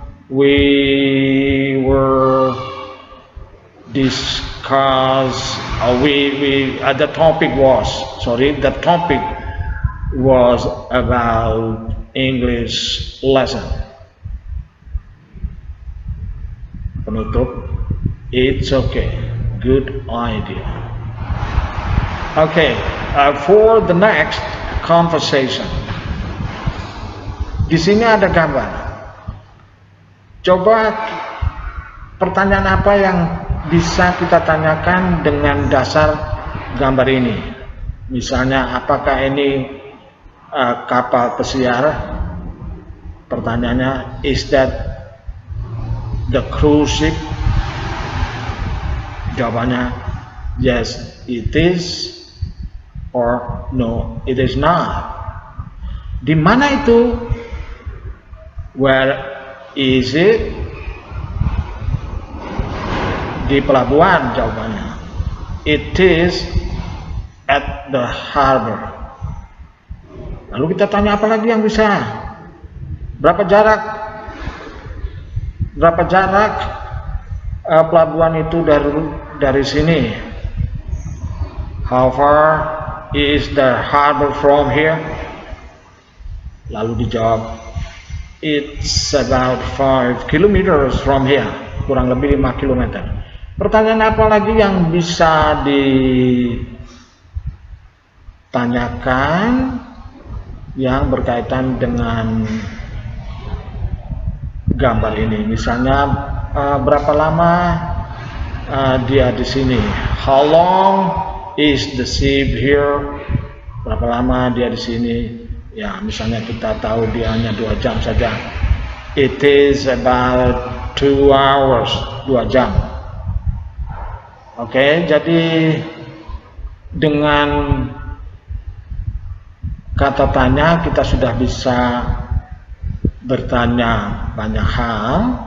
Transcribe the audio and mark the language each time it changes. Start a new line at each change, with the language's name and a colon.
English: We were the topic was about English lesson. Penutup, it's okay, good idea. Okay, for the next conversation.
Indonesian: Di sini ada gambar. Coba pertanyaan apa yang bisa kita tanyakan dengan dasar gambar ini? Misalnya, apakah ini kapal pesiar?
English: Pertanyaannya, is that the cruise ship? Jawabannya, yes, it is. Or no, it is not.
Indonesian: Di mana itu?
English: Where is it?
Indonesian: Di pelabuhan, jawabannya.
English: It is at the harbor.
Indonesian: Lalu kita tanya apa lagi yang bisa? Berapa jarak pelabuhan itu dari sini?
English: How far is the harbor from here?
Indonesian: Lalu dijawab,
English: it's about 5 kilometers from here,
Indonesian: kurang lebih 5 kilometer. Pertanyaan apa lagi yang bisa ditanyakan yang berkaitan dengan gambar ini? Misalnya, berapa lama dia di sini?
English: How long is the ship here?
Indonesian: Berapa lama dia di sini? Ya, misalnya kita tahu dia hanya 2 jam saja.
English: It is about 2 hours,
Indonesian: 2 jam. Oke, jadi dengan kata tanya kita sudah bisa bertanya banyak hal.